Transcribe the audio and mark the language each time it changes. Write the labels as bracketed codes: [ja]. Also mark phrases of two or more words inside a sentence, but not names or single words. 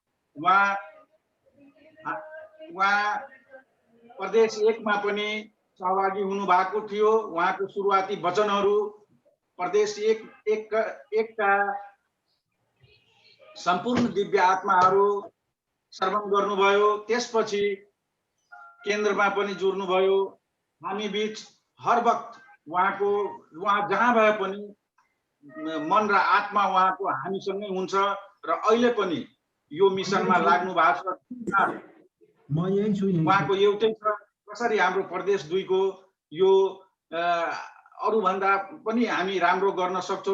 [ne] उहाँ प्रदेश 1 मा पनि सहभागी हुनु भएको थियो। उहाँको सुरुवाती वचनहरू प्रदेश 1 का सम्पूर्ण दिव्य आत्माहरू श्रवण गर्नुभयो। त्यसपछि केन्द्रमा पनि जोड्नुभयो। हामी बीच [hi] हर वक्त [ne] उहाँ जहाँ भए पनि मन र आत्मा उहाँको हामीसँगै हुन्छ र अहिले पनि यो मिसनमा लाग्नु भएको छ। उहाँको एउटै छ, कसरी हाम्रो प्रदेश 2 को यो अरूभन्दा पनि हामी राम्रो गर्न सक्छौं।